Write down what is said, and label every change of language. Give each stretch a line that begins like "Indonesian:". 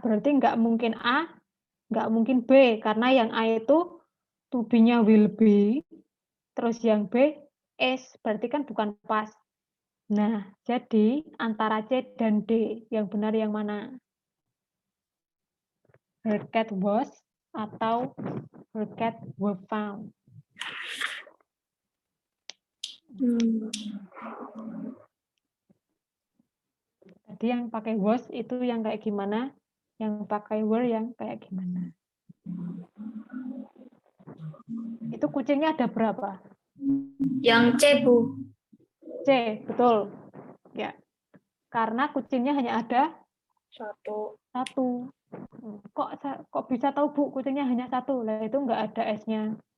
Indonesian: Berarti nggak mungkin A, nggak mungkin B. Karena yang A itu to be-nya will be, terus yang B is. Berarti kan bukan past. Nah, jadi antara C dan D, yang benar yang mana?
English: Her cat was atau her cat were found?
Indonesian: Tadi yang pakai was itu yang kayak gimana? Yang pakai were yang kayak gimana? Itu kucingnya ada berapa? Yang C, Bu. C, betul. Ya, karena kucingnya hanya ada 1. satu. Kok bisa tahu Bu kucingnya hanya satu? Lah itu nggak ada S-nya.